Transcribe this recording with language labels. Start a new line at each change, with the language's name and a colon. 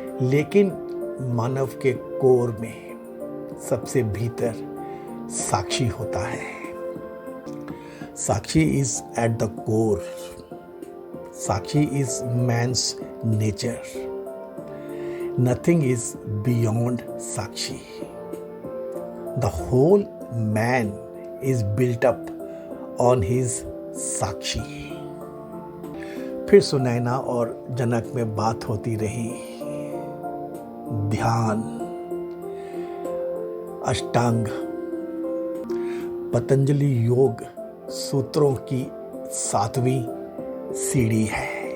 Hindi: लेकिन मानव के कोर में सबसे भीतर साक्षी होता है।
English: Sakshi is at the core. Sakshi is man's nature. Nothing is beyond sakshi. The whole man is built up on his sakshi.
Hindi: फिर सुनैना और जनक में बात होती रही। ध्यान, अष्टांग, पतंजलि योग सूत्रों की 7वीं सीढ़ी है।